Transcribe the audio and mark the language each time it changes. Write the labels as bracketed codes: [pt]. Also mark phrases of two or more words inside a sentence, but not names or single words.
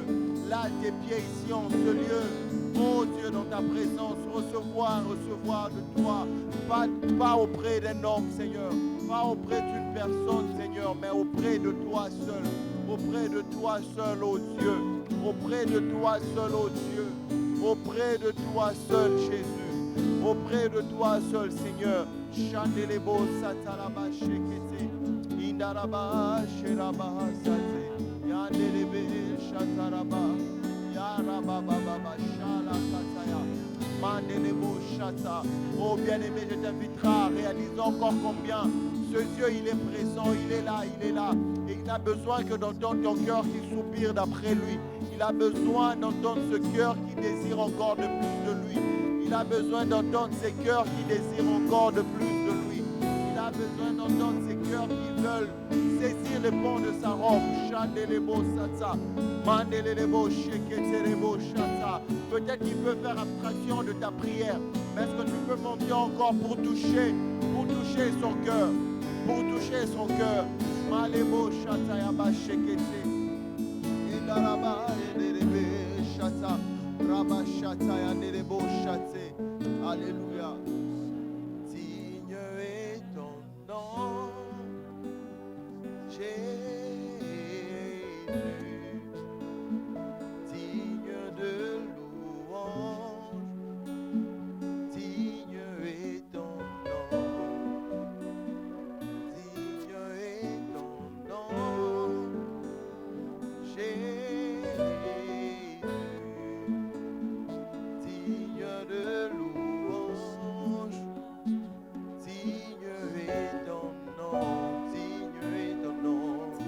[fr] Là à tes pieds ici en ce lieu. Oh Dieu, dans ta présence, recevoir de toi, pas auprès d'un homme, Seigneur, pas auprès d'une personne, Seigneur, mais auprès de toi seul, oh Dieu, auprès de toi seul, oh Dieu, auprès de toi seul, Jésus, auprès de toi seul, Seigneur. Chandelebo satalaba shekete, indaraba sheraba sate, yandelebe shataraba. Oh bien-aimé, je t'inviterai à réaliser encore combien ce Dieu, il est présent, il est là. Et il n'a besoin que d'entendre ton cœur qui soupire d'après lui. Il a besoin d'entendre ce cœur qui désire encore de plus de lui. Il a besoin d'entendre ces cœurs qui désirent encore de plus de lui. Il a besoin d'entendre ces cœurs qui veulent saisir le pont de sa robe. Chandelebo sata. Peut-être qu'il peut faire abstraction de ta prière, mais est-ce que tu peux monter encore pour toucher son cœur, Malebo shata ya ba shekete, indaraba ederebe shata, raba shata ya nderebo shate. Alléluia. Digne est ton nom, Jésus. De louange, digne est ton nom, Jésus, digne de louange, digne est ton nom,